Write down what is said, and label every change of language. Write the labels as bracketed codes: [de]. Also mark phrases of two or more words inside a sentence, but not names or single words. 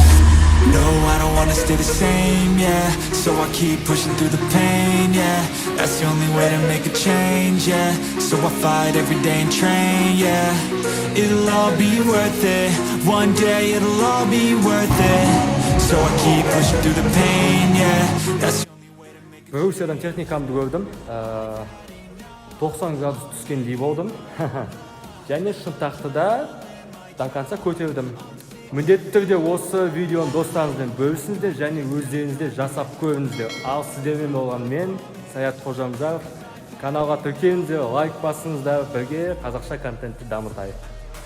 [en] No, I don't wanna stay the same, yeah. So I keep pushing through the pain, yeah. That's the only way to make a change, yeah. So I fight every day and train, yeah. It'll all be worth it. One day it'll all be worth it. So I keep pushing through the pain, yeah. That's [kk] Брусьядан техникамды көрдім. 90 градус түскендей болдым. Және шынтақты да [ru] до конца [kk] көтердім. Міндетті түрде осы видеоны достарыңызбен бөлісіңіздер және өздеріңізде жасап көріңіздер. Ал сіздермен болған мен, Саят Қожамжаров. Каналға тіркеліңіздер, лайк басыңыздар, бірге қазақша контентті дамытайық.